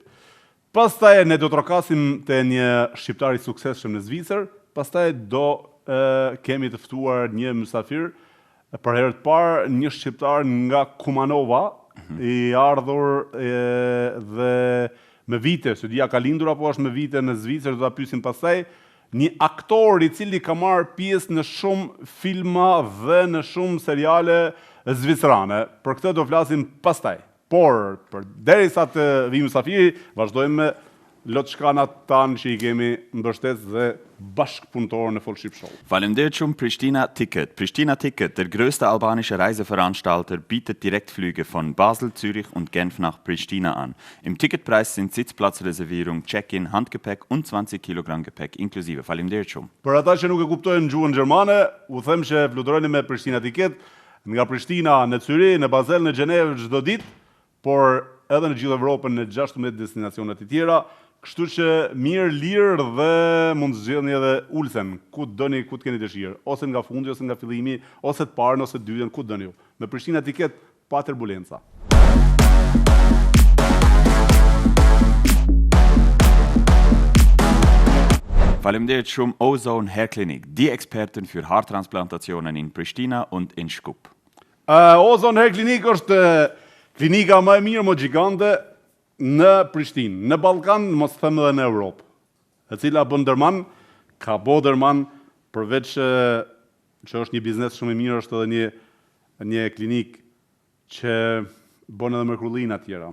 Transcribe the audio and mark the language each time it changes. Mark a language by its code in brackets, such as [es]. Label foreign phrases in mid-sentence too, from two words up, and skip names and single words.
[sq] Pastaj ne do të rokasim të një shqiptari suksesshëm në Zvicër, pastaj do kemi të ftuar një mysafir, për herë të parë një shqiptar nga Kumanova, i ardhur dhe me vite, se dia ka lindur apo është me vite në Zvicër, do ta pyesim pastaj, një aktor i cili ka marrë pjesë në shumë filma dhe në shumë seriale zvicrane. Për këtë do flasim pastaj. Por, derisa të vi mysafiri, vazhdojmë me lotshkanat tanë që i kemi mbështet dhe bashkpunëtorë në Full Ship Show. Faleminderit shumë Pristina Ticket. [de] Pristina Ticket, der größte albanische Reiseveranstalter, bietet Direktflüge von Basel, Zürich und Genf nach Pristina an. Im Ticketpreis sind Sitzplatzreservierung, Check-in, Handgepäck und 20 Kilogramm Gepäck inklusive. [sq] Faleminderit shumë. Për ata që nuk e kuptojnë gjuhën gjermane, u them që fluturojnë me Pristina Ticket, nga Prishtina në Zürich, në Basel, në Gjenevë çdo ditë, por edhe në gjithë Evropën në 16 destinacionet të tjera, kështu që mirë lirë dhe mund të zgjedhni edhe ulsen, ku dëni, ku të keni dëshirë, ose nga fundi, ose nga fillimi, ose të parën, ose të dytën, ku dëni ju. Me Prishtina Ticket, pa turbulenca. Faleminderit shumë Ozone Hair Clinic, [de] die Experten für Haartransplantationen in Pristina und in Shkup. [sq] Ozone Hair Clinic është klinika më e mirë, më gjigante në Prishtinë, në Ballkan, mos them edhe në Europë, e cila bën dërman, ka bo dërman, përveç që është një biznes shumë i mirë, është edhe një klinik që bën edhe mrekullinë tjera.